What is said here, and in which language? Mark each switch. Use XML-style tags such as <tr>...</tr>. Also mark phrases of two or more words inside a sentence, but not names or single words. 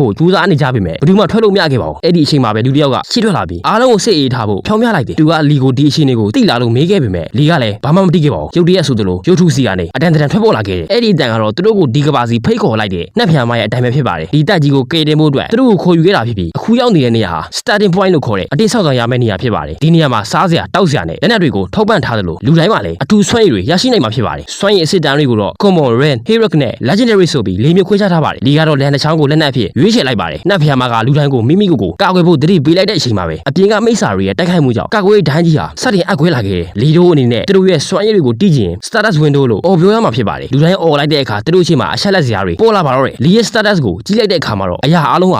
<my>ဖို့ကြိုးစားနေကြပြီမဲ့ဘယ်သူမှထွက်လို့မရခဲ့ပါဘူးအဲ့ဒီအချိန်မှာပဲလူတစ်ယောက်ကရှေ့ထွက်လာပြီးအားလုံးကိုစိတ်အေးထားဖို့ဖြောင်းပြလိုက်တယ်သူကလီကိုဒီအချိန်တွေကိုတိလာလို့မေးခဲ့ပြီမဲ့လီကလည်းဘာ မှမသိခဲ့ပါဘူးရုတ်တရက်ဆိုသလိုရုပ်ထုစီကနေအတန်ထွက်ပေါ်လာခဲ့တယ်အဲ့ဒီအတန်ကတော့သူတို့ကိုဒီကဘာစီဖိတ်ခေါ်လိုက်တဲ့နှက်ဖျားမရဲ့အတိုင်းပဲဖြစ်ပါတယ်ဒီတက်ကြီးကိုကယ်တင်ဖို့အတွက်သူတို့ကိုခေါ်ယူခဲ့တာဖြစ်ပြီးအခုရောက်နေတဲ့နေရာဟာ</my> <en>starting point</en> <my>လို့ခေါ်တဲ့အတိတ်ဆောက်ဆောင်ရမယ့်နေရာဖြစ်ပါတယ်ဒီနေရာမှာစားစရာတောက်စရာနဲ့လက်နက်တွေကိုထောက်ပံ့ထားသလိုလူတိုင်းမှာလည်းအထူးစွမ်းရည်တွေရရှိနိုင်မှာဖြစ်ပါတယ်စွမ်းရည်အစစ်တမ်းတွေကိုတော့</my> <en>common ren heroic</en> <my>နဲ့ legendary ဆိုပြီး၄မျိုးခွဲခြားထားပါတယ်ဒီကတော့လန်တစ်ချောင်းကိုလက်နက်ဖြစ်ရွေးချယ်လိုက်ပါတယ်နှက်ဖျားမကလူတိုင်းကိုမိ ကိုကာကွယ်ဖို့တတိပေးလိုက်တဲ့အချိန်မှာပဲအပြင်ကမိစ္ဆာတွေရဲ့တိုက်ခိုက်မှုကြောင့်ကာကွယ်ဒန်းကြီးဟာစတင်အပ်ခွဲလာခဲ့တယ်လီတို့အနေနဲ့သူတို့ရဲ့စွမ်းရည်တွေကိုတီးကျင်</my> <en>status window</en> <my>လို့အော်ပြောရမှာဖြစ်ပါတယ်လူတိုင်းအော်လိုက်တဲ့အခါသူတို့အချိန်မှာအချက်လက်စရာတွေပေါ်လာပါတော့တယ်လီရဲ့ status ကိုကြည့်လိုက်တဲ့အခါမှာတော့အရာအားလုံးဟာ</my>